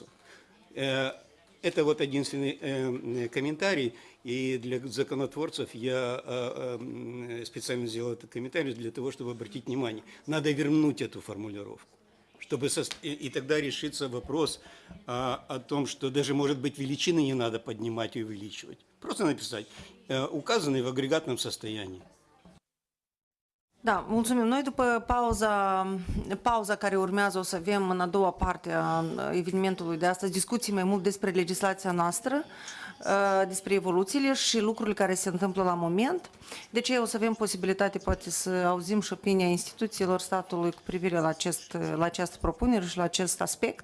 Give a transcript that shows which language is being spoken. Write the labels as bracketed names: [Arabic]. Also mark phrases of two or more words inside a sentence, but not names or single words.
[Russian] Это вот единственный комментарий, и для законотворцев я специально сделал этот комментарий для того, чтобы обратить внимание. Надо вернуть эту формулировку, чтобы и тогда решится вопрос о том, что даже, может быть, величины не надо поднимать и увеличивать. Просто написать, указанные в agregatном состоянии. [Romanian] Da, mulțumim. Noi după pauza care urmează o să avem în a doua parte a evenimentului de astăzi discuții mai mult despre legislația noastră, despre evoluțiile și lucrurile care se întâmplă la moment. De ce o să avem posibilitate poate să auzim și opinia instituțiilor statului cu privire la această propunere și la acest aspect.